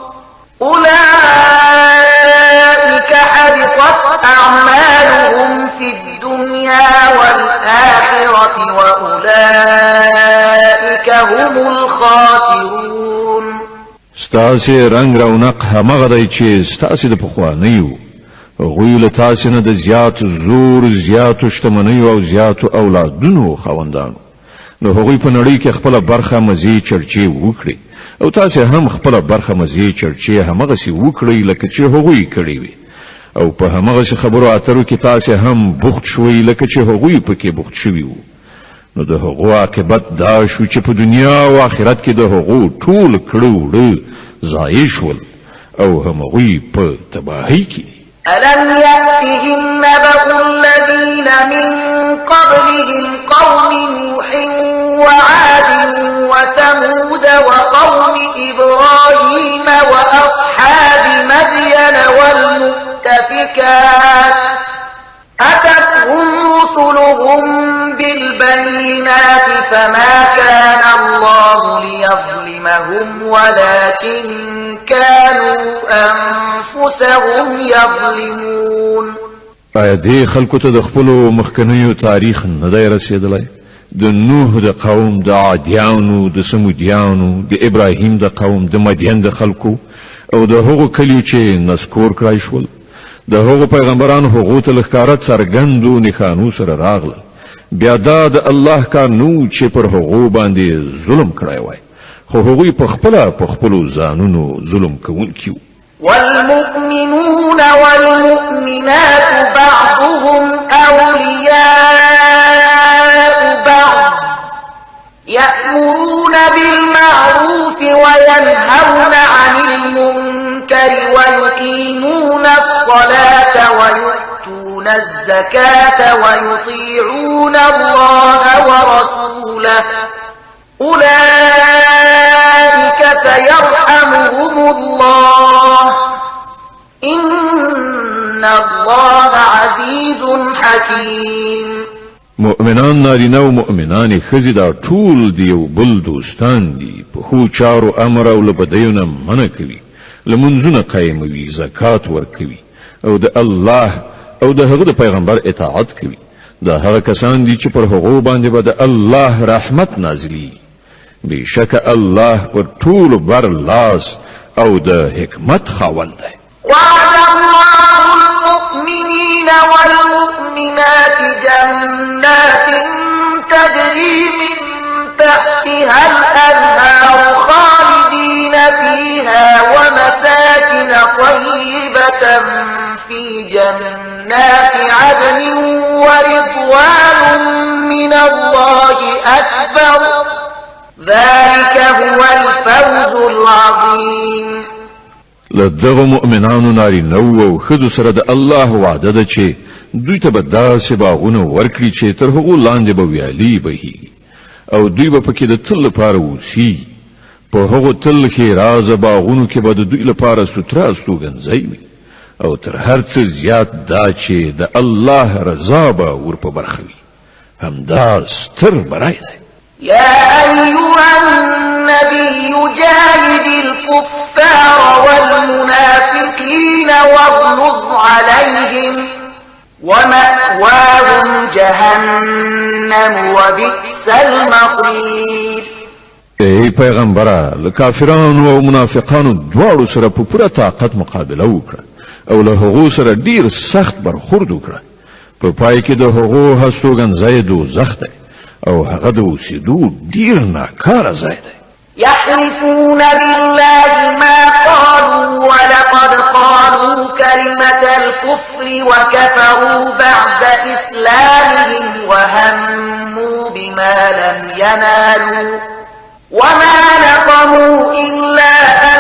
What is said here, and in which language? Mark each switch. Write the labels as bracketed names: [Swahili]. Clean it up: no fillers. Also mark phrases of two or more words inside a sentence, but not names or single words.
[Arabic] أولئك حبطت أعمالهم في الدنيا والآخرة وأولئك هم الخاسرون [Pashto] ستاسې رنگ رونق همغه دی چې ستاسې د پخوانیو هغوی له تاسې نه د زیات زور زیاتو شتمنیو او زیاتو اولادونو خاوندانو نو هغوی په نړۍ کې خپله برخه مزې چرچې وکړي او تاسې هم خپله برخه مزې چرچې همغسې وکړئ لکه چې هغوی کړي وي او په همغسې خبرو اترو کې تاسې هم بوخت شوئ لکه چې هغوی پکې بوخت شوي وو نو د هغو عاقبت دا شو چې په دنیا او آخرت کې د هغو ټول کړه وړه ضایع شول او همغوی په تباهۍ کې دي [Arabic] ألم يأتهم نبأ الذين من قبلهم قوم نوح وعاد وثمود وقوم إبراهيم وأصحاب مدين والمؤتفكات أتتهم رسلهم بالبينات فما كان الله ليظلمهم ولكن كانوا أنفسهم يظلمون. [Pashto] آیا دې خلکو ته د خپلو مخکنیو تاریخ نه دی رسېدلی؟ د نوح د قوم، د عادیانو، د سمودیانو، د ابراهیم د قوم، د مدین د خلکو او د هغو کلیو چې نسکور کړای شول، د هغو پیغمبرانو هغو ته له ښکاره څرګندو نښانو سره راغله. بیا دا د الله کار نو چې پر هغو باندې ظلم کړی وای، خو هغوی پخپله په خپلو ځانونو ظلم کوونکي وو. [Arabic] والمؤمنون والمؤمنات بعضهم أولياء بعض يأمرون بالمعروف وينهون عن المنكر ويقيمون الصلاة ويؤتون الزكاة ويطيعون الله ورسوله أولئك سيرحمهم الله إن الله عزيز حكيم. [Pashto] مؤمنان نارینه او مؤمنان ښځې دا ټول د یو بل دوستان دي، په ښو چارو امر او له بدیو نه منع کوي، لمونځونه قایموي، زکات ورکوي او د الله او د هغه د پیغمبر اطاعت کوي. دا هغه کسان دي چې پر هغو باندې به د الله رحمت نازلي. بشک الله پر ټول بر لاس او د حکمت خاوند دی. [Arabic] وعد الله المؤمنين والمؤمنات جنات تجري من تحتها الأنهار خالدين فيها ومساكن طيبة في جنات عدن ورضوان من الله أكبر ذلك هو الفوز العظيم. [Pashto] لدغه مؤمنانو نارینه او ښځو سره د الله وعده ده چې دوی ته به داسې باغونه ورکړي چې تر هغو لاندې به ویالې بهیږي او دوی به پکې د تل لپاره اوسیږي. په هغو تل کې رازه باغونو کې به د دوی لپاره ستره استوګنځی وي او تر هر څه زیات دا چې د الله رضا به ور په برخه وي. همدا ستر برای دی. [Arabic] يا أيها النبي جاهد الكفار والمنافقين واغلظ عليهم ومأواهم جهنم وبئس المصير. [Pashto] ای پیغمبره، له کافرانو او منافقانو دواړو سره په پوره طاقت مقابله وکړه او له هغو سره ډیر سخت برخورد وکړه. په پای کې د هغو هستوګنځی دوزخ دی او هغه د اوسېدو ډیر ناکاره ځای دی. [Arabic] يحلفون بالله ما قالوا ولقد قالوا كلمة الكفر وكفروا بعد إسلامهم وهموا بما لم ينالوا وما نقموا إلا أن